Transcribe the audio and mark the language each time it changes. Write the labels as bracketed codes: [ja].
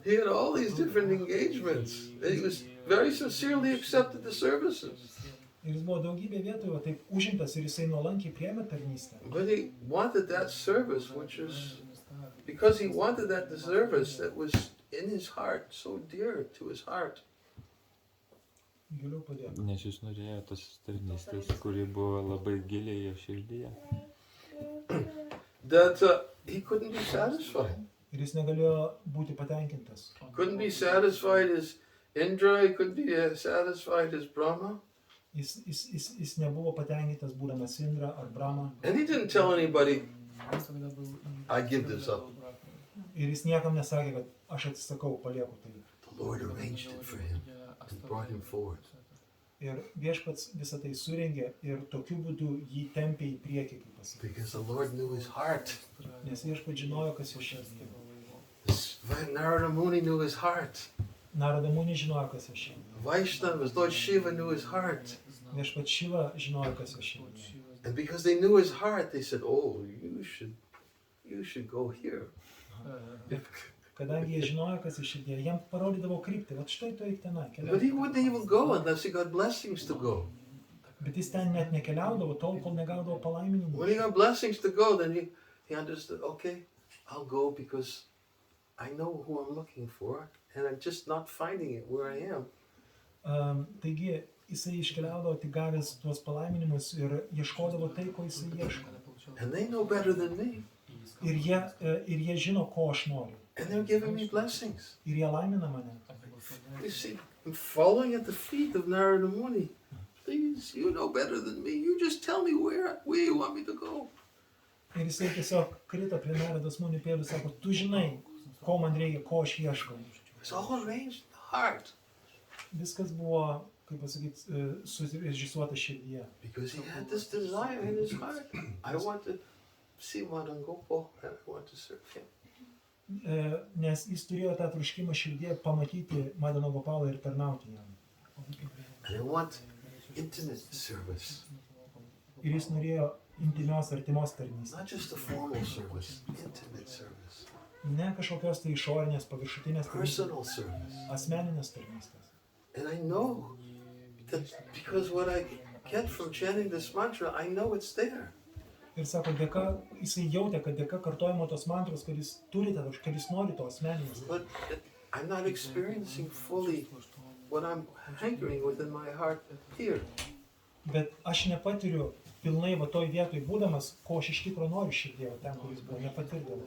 [en] He had all these different engagements. And he was very sincerely accepted the services. [lt] Ir jis buvo daugybė vietų, taip užimtas ir jisai nuolankiai priėmė tarnystę. [en] But he wanted that service, because he wanted that service that was in his heart, so dear to his heart. [lt] Giliau padėjo. Nes jis norėjo tos tarnystės, kuri buvo labai giliai jo širdyje. [en] That he couldn't be satisfied. [lt] Ir jis negalėjo būti patenkintas. [en] Couldn't be satisfied as Indra, he couldn't be satisfied as Brahma. [lt] Jis nebuvo patenkintas būdamas Indra ar Brahma. [en] And he didn't tell anybody, I give this up. [lt] Ir jis niekam nesakė, kad aš atsisakau, palieku tai. [en] The Lord arranged it for him and brought him forward. [lt] Ir viešpats visą tai surengė ir tokiu būdu jį tempė į priekį, kaip pasakė. [en] Because the Lord knew his heart. [lt] Nes viešpats žinojo, kas jo širdį. [en] Narada Muni knew his heart. [lt] Narada Muni žinojo, kas jo širdį. [en] Vaishnavas, Lord Shiva knew his heart. [lt] Viešpats Šiva žinojo, kas jo širdį. [en] And because they knew his heart, they said, oh, you should go here. [lt] Kadangi jie žinojo, kas jo širdį, jam parodydavo kryptį, vat štai tu eik tenai, [en] But he [lt] keliauk. [en] wouldn't even go unless he got blessings to go. [lt] Bet jis ten net nekeliaudavo, tol, kol negaudavo palaiminimų. [en] When he got blessings to go, then he understood, okay, I'll go because I know who I'm looking for, and I'm just not finding it where I am. [lt] Taigi jisai iškeliaudavo tik gavęs tuos palaiminimus ir ieškodavo tai, ko jisai ieško. [en] And they know better than me. [lt] Ir jie žino, ko aš noriu. [en] And they're giving me blessings. [lt] Ir jie laimina mane. [en] You see, I'm falling at the feet of Narada Muni. Please, you know better than me. You just tell me where you want me to go. [lt] Ir jisai tiesiog krito prie Narados Muni pėdų, sako, tu žinai, ko man reikia, ko aš ieškau. [en] It's all arranged in the heart. [lt] Viskas buvo, kaip pasakyti, surežisuota širdyje. [en] Because he had this desire in his heart. I want to see Madan Gopal and I want to serve him. [lt] Nes jis turėjo tą troškimą širdyje pamatyti Madano Gopalą ir tarnauti jam. [en] And I want intimate service. [lt] Ir jis norėjo intymios, artimos tarnystės. [en] Not just a formal service, intimate service. [lt] Ne kažkokios tai išorinės, paviršutinės tarnystės, [en] Personal service. [lt] asmeninės tarnystės. [en] And I know that because what I get from chanting this mantra, I know it's there. [lt] Ir sako, dėka, jisai jautė, kad dėka kartojimo tos mantros, kad jis turi tą, kad jis nori to asmeninės. [en] But I'm not experiencing fully what I'm hankering within my heart here. [lt] Bet aš nepatiriu pilnai va toj vietoj būdamas, ko aš iš tikro noriu širdėje, ten, kur jis buvo, nepatirdavau.